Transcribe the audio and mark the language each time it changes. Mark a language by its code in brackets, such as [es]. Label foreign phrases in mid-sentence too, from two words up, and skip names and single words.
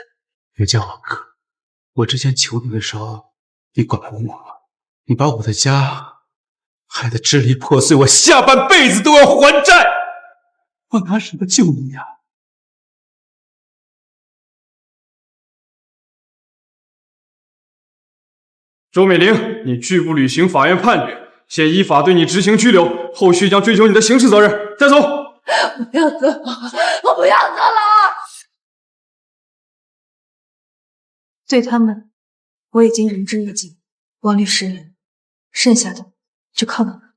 [zh] 別叫我哥，我之前求你的時候，你管不我，你把我的家害得支離破碎，我下半輩子都要還債，我拿什麼救你呀？周美玲，你拒不履行法院判決，現依法對你執行拘留，後續將追究你的刑事責任。帶走！我不要坐牢，我不要坐牢！對他們，我已經仁至義盡。王律師，剩下的就靠你了。